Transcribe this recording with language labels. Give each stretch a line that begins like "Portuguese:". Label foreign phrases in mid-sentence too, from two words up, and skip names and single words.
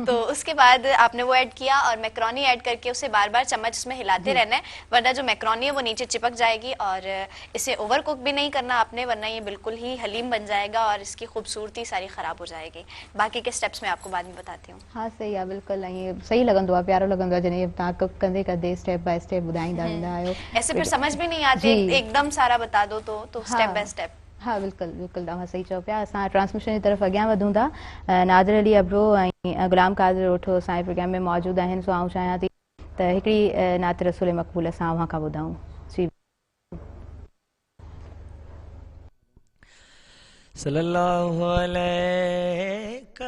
Hindi: तो उसके बाद आपने वो ऐड किया और मैक्रोनी ऐड करके उसे बार बार चम्मच इसमें हिलाते रहना है, वरना जो मैक्रोनी है वो नीचे चिपक जाएगी। और इसे
English: overcook
Hindi: भी नहीं करना आपने, वरना ये बिल्कुल ही हलीम बन जाएगा और इसकी खूबसूरती सारी ख़राब हो जाएगी। बाकी के स्टेप्स मैं आपको बाद में बताती हूँ।
Sindhi: हाँ सही आहे, बिल्कुल। ऐं सही लॻंदो आहे, प्यारो लॻंदो आहे जॾहिं तव्हां कुक कंदे कंदे
English: step by step
Sindhi: ॿुधाईंदा वेंदा आहियो।
Hindi: ऐसे फिर समझ भी नहीं आते, एकदम सारा बता दो तो
English: step by step.
Hindi: हाँ बिल्कुल बिल्कुल,
Sindhi: तव्हां सही चओ पिया। असां ट्रांसमिशन जी तरफ़ अॻियां वधूं था। नादिर अली अबरो ऐं गुलाम कादिर ओठो असांजे प्रोग्राम में मौजूदु आहिनि। सो आउं चाहियां थी त हिकिड़ी नात रसूल मक़बूल असां उहा खां ॿुधूं। जी
Arabic: صلى الله عليه